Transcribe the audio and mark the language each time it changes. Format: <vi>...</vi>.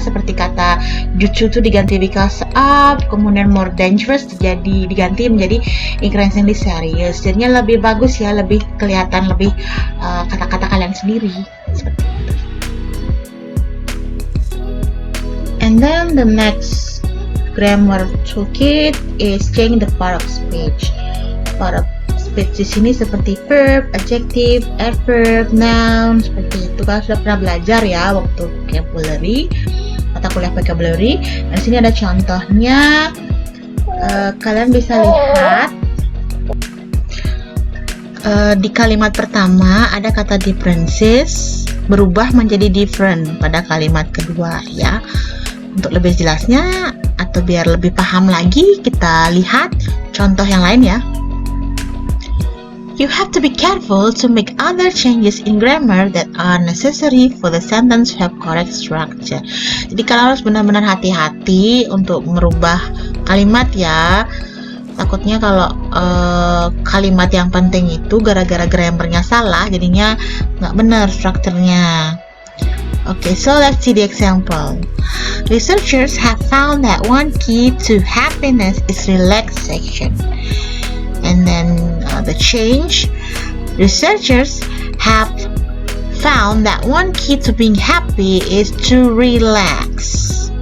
<id>Seperti kata due to itu diganti because of, kemudian more dangerous diganti menjadi increasingly serious. Jadinya lebih bagus ya, lebih kelihatan, lebih kata-kata kalian sendiri seperti itu.</id> <en>And then the next grammar toolkit is change the part of speech.</en> <id>Part of speech di sini seperti verb, adjective, adverb, noun, seperti itu. Kalian sudah pernah belajar ya waktu vocabulary, mata kuliah vocabulary. Dan di sini ada contohnya. Kalian bisa lihat di kalimat pertama ada kata differences berubah menjadi different pada kalimat kedua ya. Untuk lebih jelasnya atau biar lebih paham lagi, kita lihat contoh yang lain ya.</id> <en>You have to be careful to make other changes in grammar that are necessary for the sentence to have correct structure.</en> <id>Jadi kalian harus benar-benar hati-hati untuk merubah kalimat ya. Takutnya kalau kalimat yang penting itu gara-gara grammarnya salah, jadinya nggak benar strukturnya.</id> <en>Okay, so let's see the example. Researchers have found that one key to happiness is relaxation. And then the change, researchers have found that one key to being happy is to relax.</en>